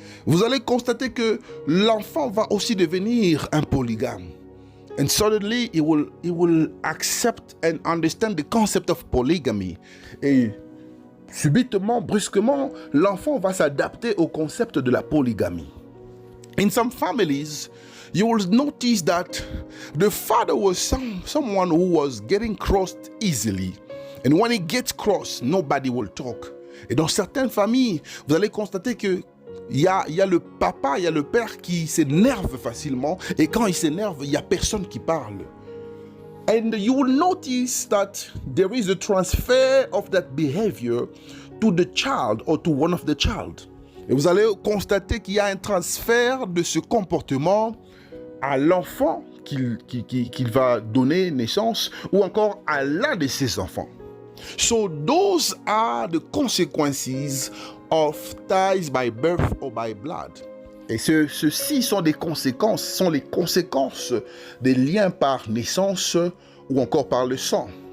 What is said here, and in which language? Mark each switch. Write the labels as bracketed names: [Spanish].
[French] Vous allez constater que l'enfant va aussi devenir un polygame. [English] And suddenly he will accept and understand the concept of polygamy. [French] Et subitement, brusquement, l'enfant va s'adapter au concept de la polygamie. [English] In some families, you will notice that the father was someone who was getting crossed easily. And when he gets crossed, nobody will talk. [French] Et dans certaines familles, vous allez constater que il y a le papa, il y a le père qui s'énerve facilement. Et quand il s'énerve, il n'y a personne qui parle. [English] And you will notice that there is a transfer of that behavior to the child or to one of the child. [French] Et vous allez constater qu'il y a un transfert de ce comportement à l'enfant qu'il va donner naissance ou encore à l'un de ses enfants. [English] So those are the consequences of ties by birth or by blood. [French] Et ceux-ci sont les conséquences des liens par naissance ou encore par le sang.